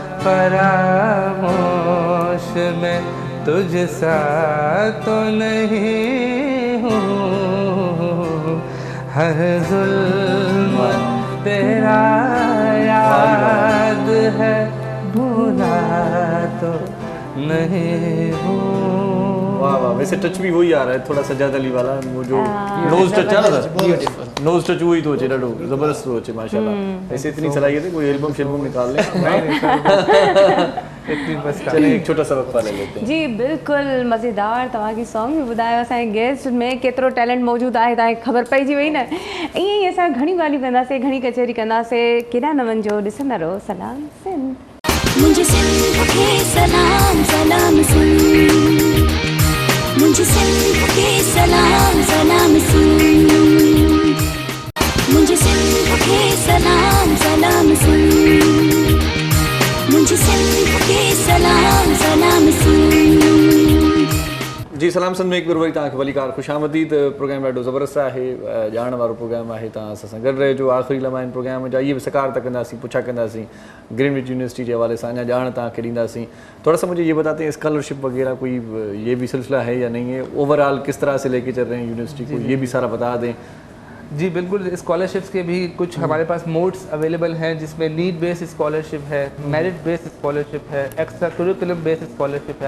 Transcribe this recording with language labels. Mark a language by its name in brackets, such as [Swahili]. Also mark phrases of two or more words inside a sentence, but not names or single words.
[Urdu] فراموش میں تجھسا تو نہیں ہوں، ہر ظلم تیرا یاد ہے بھولا تو نہیں ہوں. واہ واہ، ویسے ٹچ بھی وہی آ رہا ہے تھوڑا سجاد علی والا، وہ جو [English] nose touch [Urdu] ہے نا, [English] nose touch [Urdu] وہی تو [Sindhi] ॾाढो ज़बरदस्त हो चे माशाल्लाह। [Urdu] ایسے اتنی صلاحیت ہے، کوئی البم شلبم نکال لے۔ چلیے ایک چھوٹا سا وقفہ لے لیتے ہیں. [Sindhi] जी बिल्कुलु मज़ेदार तव्हांखे सॉन्ग बि ॿुधायो, असांजे गेस्ट में केतिरो टैलेंट मौजूदु आहे तव्हांखे ख़बर पइजी वई न। ईअं ई असां घणी ॻाल्हियूं कंदासीं, घणी कचहरी कंदासीं, केॾा न वञिजो, ॾिसंदा रहो सलाम सिंध। [Urdu] مجھے سندھ کے سلام سلام سندھ، مجھے سندھ کے سلام سلام سندھ، مجھے سندھ کے سلام سلام سندھ، مجھے سندھ کے سلام سلام سندھ. [Sindhi] जी सलाम सिंध में एक बार वरी तव्हांखे वलीकार ख़ुशामदीद। प्रोग्राम ॾाढो ज़बरदस्त आहे, ॼाण वारो प्रोग्राम आहे, तव्हां असां सां गॾु रहिजो। आख़िरी लम्हा आहिनि प्रोग्राम जा, इहे बि सकार त कंदासीं, पुछा कंदासीं ग्रीनविच यूनिवर्सिटी [Urdu] کے حوالے سے [Sindhi] अञा ॼाण तव्हांखे ॾींदासीं। [Urdu] تھوڑا سا مجھے یہ بتاتے ہیں اسکالرشپ وغیرہ کوئی یہ بھی سلسلہ ہے یا نہیں ہے، اوورآل کس طرح سے لیکے چل رہے ہیں یونیورسٹی کو، یہ بھی سارا بتا دیں. جی بالکل، اسکالرشپس کے بھی کچھ ہمارے پاس [English] modes available [Urdu] ہیں، جس میں [English] need based scholarship [Urdu] ہے, [English] merit based scholarship [Urdu] ہے, [English] extra curriculum based scholarship [Urdu] ہے.